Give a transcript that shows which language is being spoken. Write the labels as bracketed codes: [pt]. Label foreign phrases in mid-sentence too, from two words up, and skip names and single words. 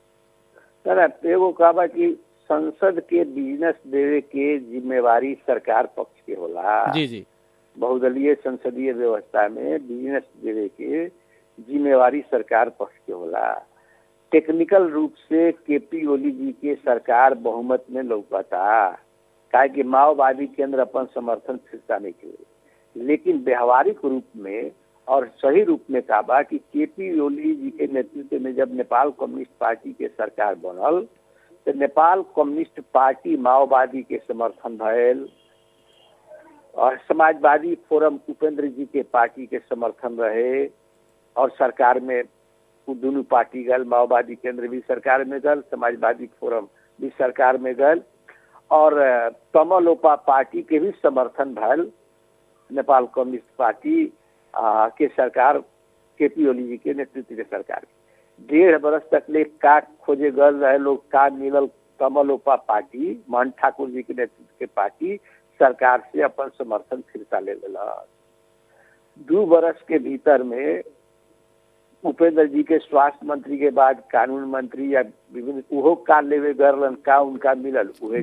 [bho] एगो कहा कि संसद के बिजनेस देवे के जिम्मेवारी सरकार पक्ष के होला। जी जी बहुदलीय संसदीय व्यवस्था में बिजनेस देवे के जिम्मेवारी सरकार पक्ष के होला। टेक्निकल रूप से केपी ओली जी के सरकार बहुमत में लौकता, काहे कि माओवादी केंद्र अपन समर्थन फिरता नहीं के। लेकिन व्यवहारिक रूप में और सही रूप में कहा कि केपी ओली जी के नेतृत्व में जब नेपाल कम्युनिस्ट पार्टी के सरकार बनल तो नेपाल कम्युनिस्ट पार्टी माओवादी के समर्थन भयल और समाजवादी फोरम उपेंद्र जी के पार्टी के समर्थन रहे और सरकार में दोनों पार्टी गल, माओवादी केंद्र भी सरकार में गल, समाजवादी फोरम भी सरकार में गल और तमलोपा पार्टी के भी समर्थन भल नेपाल कम्युनिस्ट पार्टी के सरकार केपी ओली जी के नेतृत्व के सरकार। 1.5 बरस तक ले का खोजे गल रहे लोग, का मिलल तमलोपा पार्टी मोहन ठाकुर जी के नेतृत्व के पार्टी सरकार से अपन समर्थन फिरता ले लेला। 2 बरस के भीतर में उपेंद्र जी के स्वास्थ्य मंत्री के बाद कानून मंत्री या विभिन्न उहो का लेवे गरलन, का उनका मिलल उहे